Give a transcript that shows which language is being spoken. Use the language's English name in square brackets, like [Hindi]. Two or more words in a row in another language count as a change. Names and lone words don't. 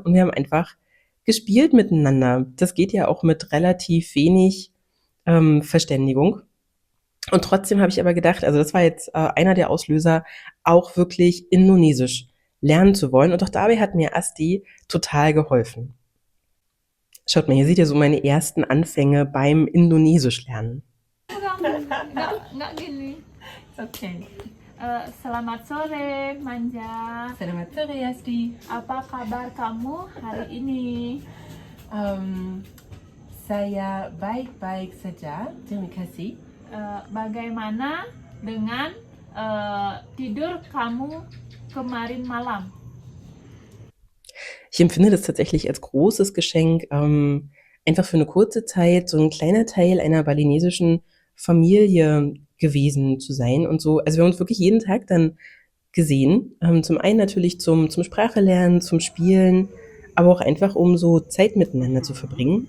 [German] Und wir haben einfach gespielt miteinander. Das geht ja auch mit relativ wenig Verständigung. Und trotzdem habe ich aber gedacht, also das war jetzt einer der Auslöser, auch wirklich Indonesisch lernen zu wollen. Und auch dabei hat mir Asti total geholfen. Schaut mal, hier seht ihr so meine ersten Anfänge beim Indonesisch lernen. [Indonesian] Nggak gini. Okay. Selamat sore, Manja. Selamat sore, Asti. Apa kabar kamu hari ini? Saya baik-baik saja. Terima kasih. Bagaimana dengan tidur kamu kemarin malam? [German] Ich empfinde das tatsächlich als großes Geschenk, einfach für eine kurze Zeit so ein kleiner Teil einer balinesischen Familie gewesen zu sein und so. Also wir haben uns wirklich jeden Tag dann gesehen. Zum einen natürlich zum Sprachelernen, zum Spielen, aber auch einfach, um so Zeit miteinander zu verbringen.